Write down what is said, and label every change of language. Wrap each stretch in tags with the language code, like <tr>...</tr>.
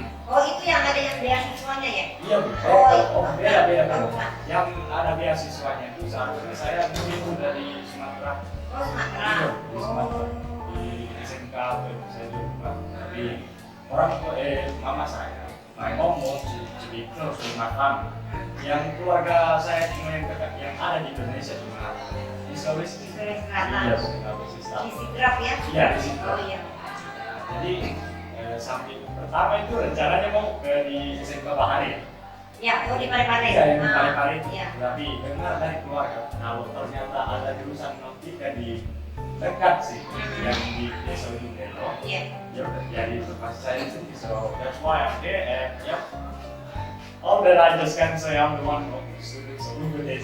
<id>Oh, itu yang ada yang beasiswanya ya? iya, beda. Yang ada beasiswanya itu seharusnya saya begitu dari Sumatera. Oh, Sumatera. Iya, di Sumatera. Di SMK atau saya lupa. Tapi orang mama saya,</id> <en>my mom wants to be close to my family.</en> <id>Yang keluarga saya cuma yang dekat, yang ada di Indonesia cuma di Sulawesi. Sulawesi Selatan. Iya, Sulawesi Di Selatan. Sidrap ya? Iya, di situ. Oh iya. Jadi samping pertama itu rencananya mau di SMK Bahari. Ya, oh di Parepare. Iya, yang di Parepare itu. Iya. Tapi dengar dari keluarga, kalau ternyata ada jurusan Nautika di dekat sih, yang di Desa Ujung Delo, Iya. ya udah jadi tempat saya itu.</id> <en>So that's why I'm here and yep. All that I just can say I'm the one of the students of Google Days.</en>